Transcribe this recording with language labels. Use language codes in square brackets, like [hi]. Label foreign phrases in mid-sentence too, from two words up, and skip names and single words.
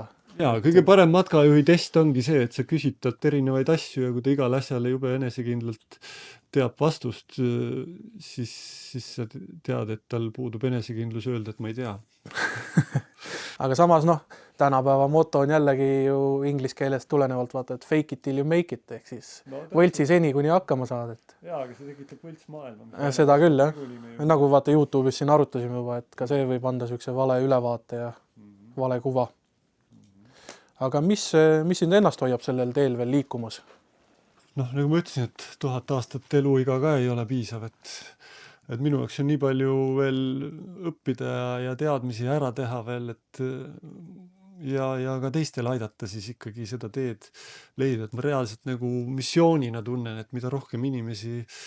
[et] Jaa, kõige parem matkajuhi test ongi see, et sa küsitad erinevaid asju ja kui ta igale asjale jube enesekindlalt teab vastust, siis sa tead, et tal puudub enesekindlus öelda, et ma ei tea. Aga samas tänapäeva moto on jällegi ju inglise keelest tulenevalt vaata, et [en] fake it till you make it, [et] ehk siis võltsi seni, kuni hakkama saad. Jaa, aga see tekitab võlts maailma. Seda küll, jah. Nagu vaata YouTube'is siin arutasime juba, et ka see võib anda sükse vale ülevaate ja vale kuva. Aga mis sind ennast hoiab sellel teel veel liikumas? Nagu ma ütlesin, et 1000 aastat eluiga ka ei ole piisav, et minu jaoks on nii palju veel õppida ja teadmisi ära teha veel, et ja ka teistel aidata siis ikkagi seda teed leida, et ma reaalselt nagu missioonina tunnen, et mida rohkem inimesi